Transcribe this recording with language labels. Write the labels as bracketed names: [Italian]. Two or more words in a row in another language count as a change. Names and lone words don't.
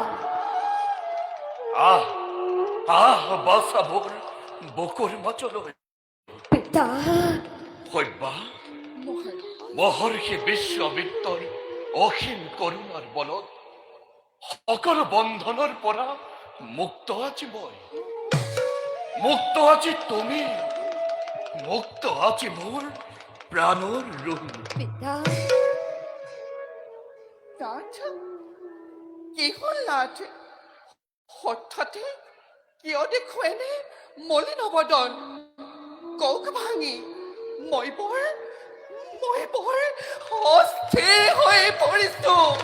[Assamese] আহ বাচাবোৰ বুকুৰ মাজলৈ পিতা হইবা মহাৰাজ মহৰ্ষি বিশ্বমিত্ৰৰ অসীম করুণাৰ বলত সকলো বন্ধনৰ পৰা মুক্ত আছি মই, মুক্ত আছি তুমি, মুক্ত আছি মোৰ প্ৰাণৰ ৰুহ। পিতা নাথ কি হ'ল নাথ হঠাতে কিয় দেখো এনে মলিন অৱদন কওক ভাঙি মই বৰ অস্থিৰ হৈ পৰিছো।